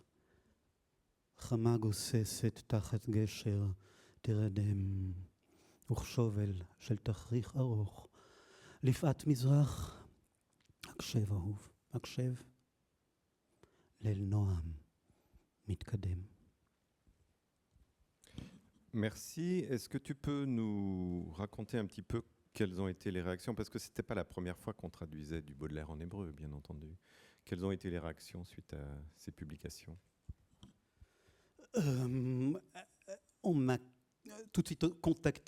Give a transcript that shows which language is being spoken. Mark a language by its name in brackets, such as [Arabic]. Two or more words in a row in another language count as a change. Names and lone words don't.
[Hebrew] חמה גוססת תחת גשר, תרדם, וכשובל של תכריך ארוך, לפעת מזרח, הקשב אהוב, הקשב, ליל נועם, מתקדם. [French] Merci. Est-ce que tu peux nous raconter un petit peu quelles ont été les réactions? Parce que ce n'était pas la première fois qu'on traduisait du Baudelaire en hébreu, bien entendu. Quelles ont été les réactions suite à ces publications? On m'a tout de suite contacté.